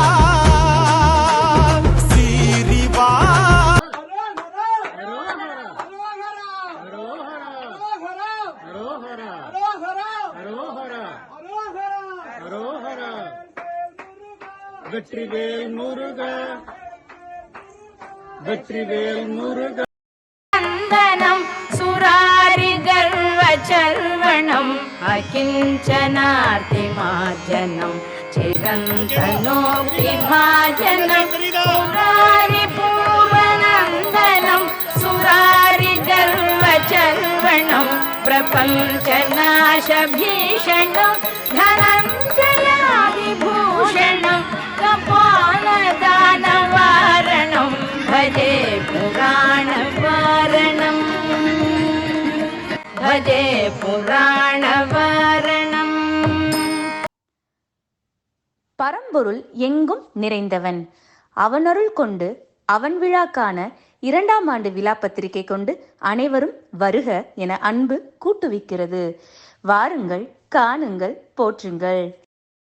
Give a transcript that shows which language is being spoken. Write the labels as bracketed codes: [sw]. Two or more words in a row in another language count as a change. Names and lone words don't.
[ta] சீரிவா வெற்றிவேல் முருகா வெற்றிவேல் முருகா [sa] वन्दनं सुरारिगर्वचर्वणम् अकिञ्चनार्तिमार्जनं चिरन्तनोऽभिभाजनं मुरारिपूर्वनन्दनं सुरारिगर्वचर्वणं प्रपञ्चनाशभीषणं धनञ्जयादिभूषणं कपालदानवारणं भजे पुराणवारणं भजे पुराणवारणम्. [ta] பரம்பொருள் எங்கும் நிறைந்தவன். அவனருள் கொண்டு அவன் விழா காண 2ஆம் ஆண்டு விழா பத்திரிகை கொண்டு அனைவரும் வருக என அன்பு கூட்டுவிக்கிறது. வாருங்கள், காணுங்கள், போற்றுங்கள்.